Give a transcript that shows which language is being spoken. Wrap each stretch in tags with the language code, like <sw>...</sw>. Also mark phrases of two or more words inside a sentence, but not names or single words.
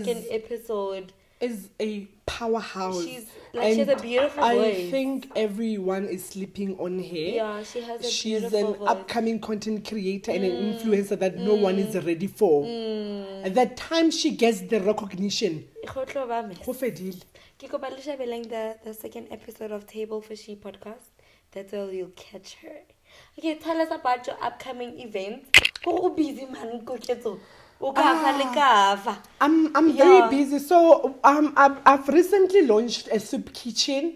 <en>Nokolo is... second episode. is a powerhouse. She has a beautiful voice. I think everyone is sleeping on her. Yeah, she has a She's beautiful an voice. upcoming content creator and an influencer that no one is ready for. At that time she gets the recognition.</en> <tn>Go fedile. Ke kopa le shebeleng</tn> <en>the second episode of</en> <tn>Table for She podcast.</tn> <en>That's where you'll catch her. Okay, tell us about your upcoming event.</en> <tn>Go</tn> <en>busy man,</en> <tn>Koketso.</tn> <en>I'm very busy. So I've recently launched a soup kitchen.</en>